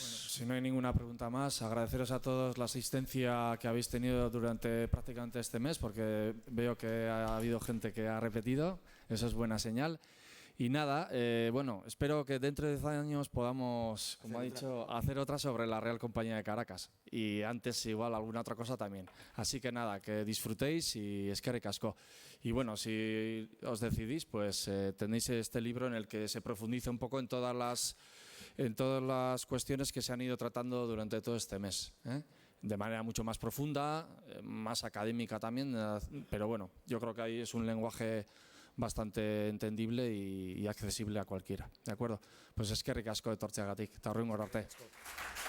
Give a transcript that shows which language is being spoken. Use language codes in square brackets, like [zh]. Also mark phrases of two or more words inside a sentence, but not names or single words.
[es] Bueno, si no hay ninguna pregunta más, agradeceros a todos la asistencia que habéis tenido durante prácticamente este mes, porque veo que ha habido gente que ha repetido, eso es buena señal. Y nada, bueno, espero que dentro de 10 años podamos, como ha dicho, hacer otra sobre la Real Compañía de Caracas. Y antes igual alguna otra cosa también. Así que nada, que disfrutéis y [eu] eskerrik asko. [es] Y bueno, si os decidís, pues tenéis este libro en el que se profundiza un poco en todas las cuestiones que se han ido tratando durante todo este mes, de manera mucho más profunda, más académica también, pero bueno, yo creo que ahí es un lenguaje bastante entendible y accesible a cualquiera, ¿de acuerdo? [eu] Pues eskerrik asko etortzeagatik, eta hurrengo arte.